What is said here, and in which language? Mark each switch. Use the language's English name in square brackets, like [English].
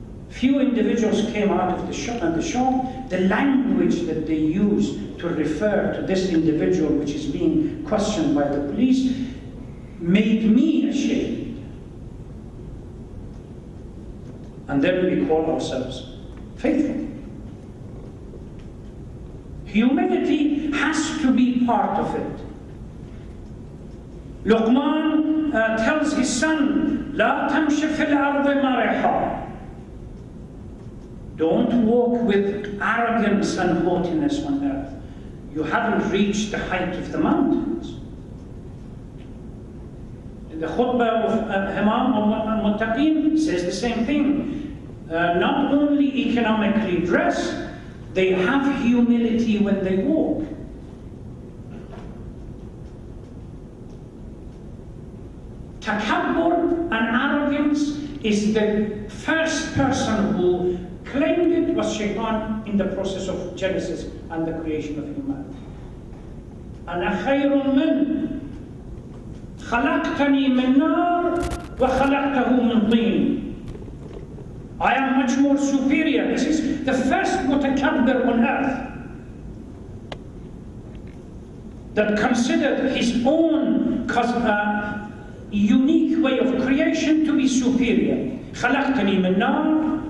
[English] Few individuals came out of the shop. The language that they used to refer to this individual which is being questioned by the police made me ashamed. And then we call ourselves faithful. Humility has to be part of it. Luqman tells his son, [Arabic] لا تمشي في الأرض مرحا. [English] Don't walk with arrogance and haughtiness on earth. You haven't reached the height of the mountains. The khutbah of Imam al-Muttaqin says the same thing. Not only economically dress, they have humility when they walk. Takabbur and arrogance is the first person who claimed it was Shaitan in the process of Genesis and the creation of humanity. [Arabic] أنا خير من خلقتني من نار وخلقته من طين. [English] I am much more superior. This is the first mutakabbir on earth that considered his own unique way of creation to be superior. [Arabic] خلقتني من نار.